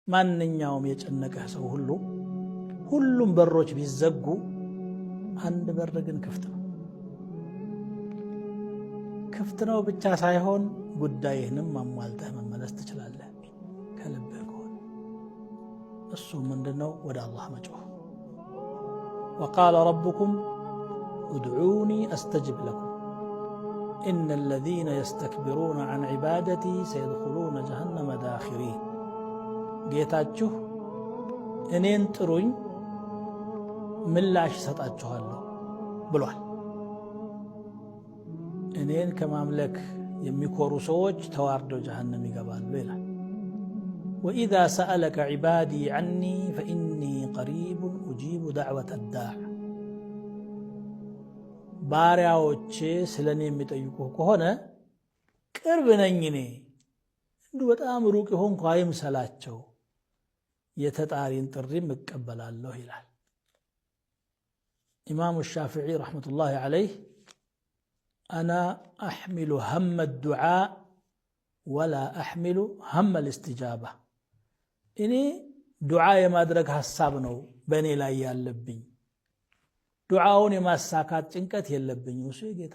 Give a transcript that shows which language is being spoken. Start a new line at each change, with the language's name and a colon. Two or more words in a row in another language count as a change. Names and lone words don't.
Amharic: ማንኛውም የጨነቀህ ሰው ሁሉም በሮች ቢዘጉ አንድ በር ግን ክፍት ነው። ክፍት ነው ብቻ ሳይሆን ጉዳይህንም አሟልተህ መመለስ ትችላለህ ከልብህ ከሆነ። እሱ ምንድነው? ወደ አላህ መጮህ።
Arabic: وقال ربكم ادعوني استجب لكم ان الذين يستكبرون عن عبادتي سيدخلون جهنم داخرين
Amharic: ጌታችሁ እኔን ጥሩኝ ምላሽ ሰጣችኋለሁ ብሏል። እኔን ከማምለክ የሚኮሩ ሰዎች ተዋርደው ጀሃነም ይገባሉ ይላል።
Arabic: وإذا سألك عبادي عني فإني قريب أجيب دعوة الداع
Amharic: ባሪያዎቼ ስለኔ የሚጠይቁህ ከሆነ ቅርብ ነኝ እኔ እንዲሁ በጣም ሩቅ ሆንኩ አይምሰላቸው የተጣሪን ጥሪም እቀበላለሁ ይላል። ኢማሙ ሻፊዒ
Arabic: رحمة الله عليه أنا أحمل هم الدعاء ولا أحمل هم الاستجابة
Amharic: እኔ ዱዓ የማድረግ ሐሳብ ነው በእኔ ላይ ያለብኝ፣ ዱዓውን የማሳካት ጭንቀት የለብኝም። እሱ የጌታ